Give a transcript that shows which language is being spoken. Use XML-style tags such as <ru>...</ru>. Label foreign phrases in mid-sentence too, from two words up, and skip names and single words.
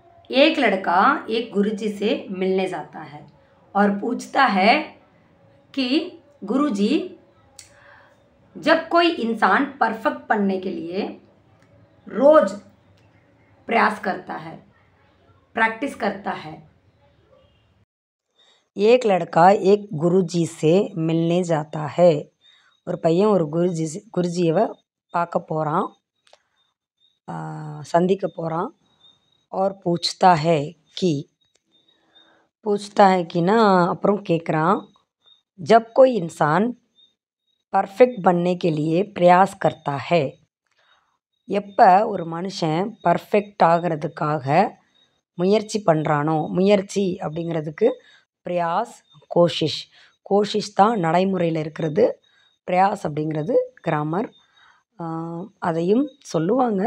<hi>एक लड़का एक गुरुजी से मिलने जाता है और पूछता है कि गुरुजी, जब कोई इंसान परफेक्ट बनने के लिए रोज प्रयास करता है, प्रैक्टिस करता है। एक लड़का एक गुरुजी से मिलने जाता है.</hi> <ta>ஒரு பையன் ஒரு குருஜியை பார்க்க போகிறான், சந்திக்க போகிறான்.</ta> <hi>और पूछता है कि</hi> <ta>அப்புறம் கேட்குறான்,</ta> <hi>जब कोई इंसान परफेक्ट बनने के लिए प्रयास करता है.</hi> <ta>எப்போ ஒரு மனுஷன் பர்ஃபெக்ட் ஆகிறதுக்காக முயற்சி பண்ணுறானோ, முயற்சி அப்படிங்கிறதுக்கு</ta> <hi>प्रयास, कोशिश</hi> <ta>தான் நடைமுறையில் இருக்கிறது. பிரயாஸ் அப்படிங்கிறது கிராமர். அதையும் சொல்லுவாங்க.</ta>